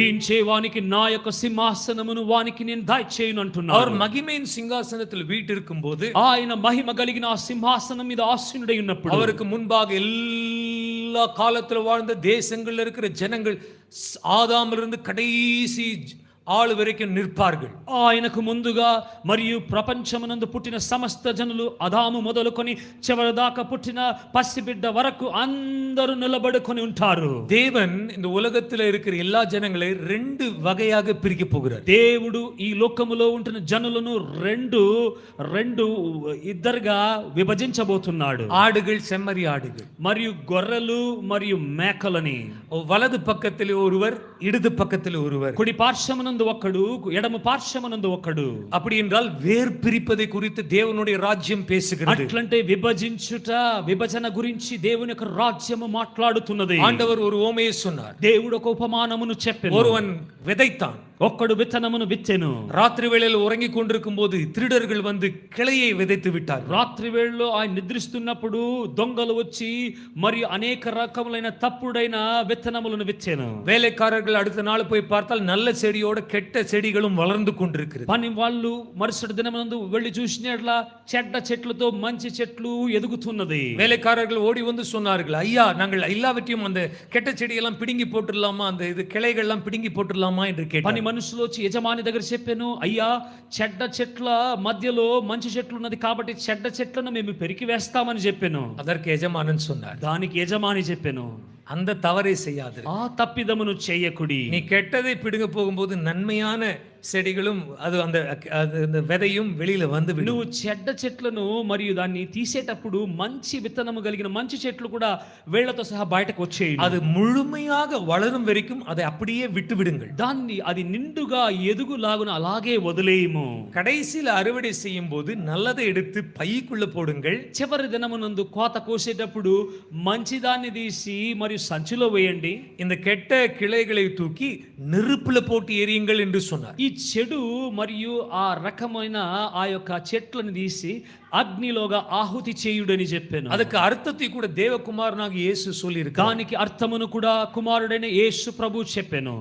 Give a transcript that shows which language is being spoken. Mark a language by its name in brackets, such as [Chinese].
[Telugu] జయించే వానికి నా యొక్క సింహాసనమును వానికి నేను దయచేయును అంటున్నాడు. [Tamil] அவர் மகிமையின் சிங்காசனத்தில் வீட்டிருக்கும் போது, [Telugu] ఆయన మహిమ కలిగిన ఆ సింహాసనం మీద ఆసీనుడై ఉన్నప్పుడు [Tamil] அவருக்கு முன்பாக எல்லா காலத்துல வாழ்ந்த தேசங்கள்ல இருக்கிற ஜனங்கள் ஆதாமிலிருந்து கடைசி ஆள் வரைக்கும் நிற்பார்கள். [Telugu] ఆయనకు ముందుగా మరియు ప్రపంచమునందు పుట్టిన సమస్త జనులు అదాము మొదలుకొని చివరి దాకా పుట్టిన పసిబిడ్డ వరకు అందరూ నిలబడుకొని ఉంటారు. [Tamil] தேவன் இந்த உலகத்துல இருக்கிற எல்லா ஜனங்களை ரெண்டு வகையாக பிரிக்க போகிறார். [Telugu] దేవుడు ఈ లోకములో ఉంటున్న జనులను రెండు ఇద్దరుగా విభజించబోతున్నాడు. [Tamil] ஆடுகள், செம்மறி ஆடுகள், [Telugu] మరియు గొర్రెలు మరియు మేకలని. [Tamil] வலது பக்கத்தில் ஒருவர், இடது பக்கத்தில் ஒருவர், [Telugu] కుడి పార్శ్వమునందు ఒకడు, ఎడమ పార్శ్వమునందు ఒకడు. [Tamil] அப்படி என்றால் வேர் பிரிப்பதை குறித்து தேவனுடைய ராஜ்யம் பேசுகிறது. [Telugu] అట్లంటే విభజన గురించి దేవుని యొక్క రాజ్యము మాట్లాడుతున్నది. [Tamil] ஆண்டவர் ஒரு ஓமையை சொன்னார். [Telugu] దేవుడు ఒక ఉపమానమును చెప్పెను. [Tamil] ஒருவன் விதைத்தான், [Telugu] ఒక్కడు విత్తనమును విత్తెను. [Tamil] ராத்திரி வேளையில் உறங்கிக் கொண்டிருக்கும் போது திருடர்கள் வந்து கிளையை விதைத்து விட்டார். [Telugu] రాత్రి వేళలో ఆయన నిద్రిస్తున్నప్పుడు దొంగలు వచ్చి మరియు అనేక రకములైన తప్పుడైన విత్తనములను విత్తెను. [Tamil] வேலைக்காரர்கள் அடுத்த நாள் போய் பார்த்தால் நல்ல செடியோட கெட்ட செடிகளும் வளர்ந்து கொண்டிருக்கிறது. [Telugu] పని వాళ్ళు మరుసటి దినమందు వెళ్ళి చూసినట్లా చెడ్డ చెట్లతో మంచి చెట్లు ఎదుగుతున్నది. [Tamil] வேலைக்காரர்கள் ஓடி வந்து சொன்னார்கள், ஐயா நாங்கள் எல்லாவற்றையும் அந்த கெட்ட செடியெல்லாம் பிடுங்கி போட்டுடலாமா, அந்த இது கிளைகள்லாம் பிடுங்கி போட்டுடலாமா என்று கேட்டார். [Telugu] మనుషులు వచ్చి యజమాని దగ్గర చెప్పాను, అయ్యా చెడ్డ చెట్ల మధ్యలో మంచి చెట్లు ఉన్నది కాబట్టి చెడ్డ చెట్లను మేము పెరికి వేస్తామని చెప్పాను. [Tamil] அதற்கு எஜமானன் சொன்னார், [Telugu] దానికి యజమాని చెప్పాను, [Tamil] அந்த தவறை செய்யாது, [Telugu] ఆ తప్పిదమును చేయకుడి. [Tamil] நீ கெட்டதை பிடுங்க போகும்போது நன்மையான செடிகளும் அது அந்த விதையும் வெளியில வந்து [Telugu] నువ్వు చెడ్డ చెట్లను మరియు దాన్ని తీసేటప్పుడు మంచి విత్తనము కలిగిన మంచి చెట్లు కూడా వేళ్లతో సహా బయటకు వచ్చేయి. [Tamil] அது முழுமையாக வளரும் வரைக்கும் அதை அப்படியே விட்டு விடுங்கள். [Telugu] దాన్ని అది నిండుగా ఎదుగులాగున అలాగే వదిలేయము. [Tamil] கடைசியில் அறுவடை செய்யும் போது நல்லதை எடுத்து பைக்குள்ள போடுங்கள். [Telugu] చివరి దినమునందు కోత కోసేటప్పుడు మంచి దాన్ని తీసి మరియు సంచిలో వేయండి. [Tamil] இந்த கெட்ட கிளைகளை தூக்கி நெருப்புல போட்டு எரியுங்கள் என்று சொன்னார். [Telugu] ఈ చెడు మరియు ఆ రకమైన ఆ యొక్క చెట్లను తీసి అగ్నిలోగా ఆహుతి చేయుడని చెప్పాను. [Tamil] அதுக்கு అర్థத்தை கூட தேவகுமாரனாக இயேசு சொல்லியிருக்கார். [Telugu] దానికి అర్థమును కూడా కుమారుడైన యేసు ప్రభు చెప్పాను.